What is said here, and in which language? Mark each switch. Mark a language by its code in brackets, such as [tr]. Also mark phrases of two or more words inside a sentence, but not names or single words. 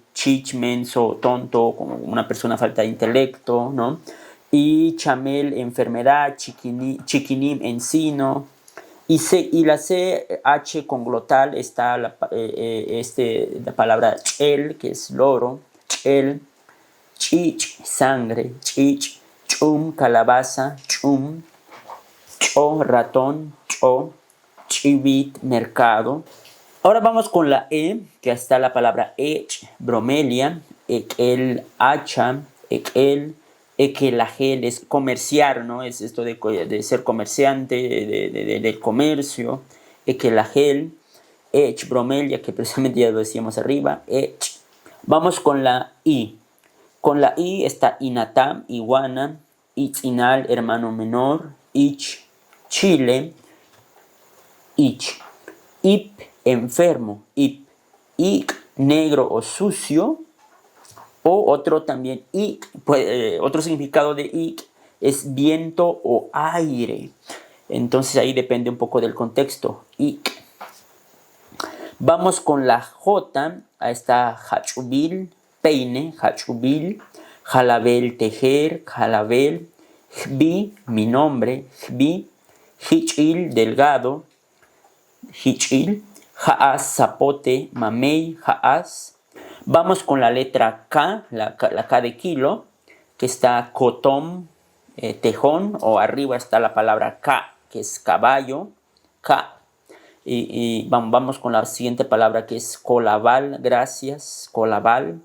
[es] Chich, menso, tonto, como una persona falta de intelecto, ¿no? Y chamel, enfermedad. Chiquinim, encino. Y la CH con glotal está la palabra chel, que es loro. Chel. Chich, sangre. Chich. Chum, calabaza. Chum. Cho, ratón. Cho. Chivit, mercado. Ahora vamos con la E, que está la palabra ech, bromelia. Ekel, hacha. Ekel. Ekelagel es comerciar, ¿no? Es esto de ser comerciante, del comercio. Ekelagel. Ech, bromelia, que precisamente ya lo decíamos arriba. Ech. Vamos con la I. Con la I está inatam, iguana. Itzinal, hermano menor. Ich, chile. Ich. Ip, enfermo. Ip. Ik, negro o sucio. O otro también, otro significado de ik es viento o aire. Entonces ahí depende un poco del contexto. Ik. Vamos con la J. Ahí está hachubil, peine, hachubil. Jalabel, tejer, jalabel. Jbi, mi nombre, jbi. Hichil, delgado. Hichil. Jaaz, zapote, mamey, jaaz. Vamos con la letra K, la K de kilo, que está cotom, tejón, o arriba está la palabra K, que es caballo, K. Y vamos con la siguiente palabra, que es colabal, gracias, colabal.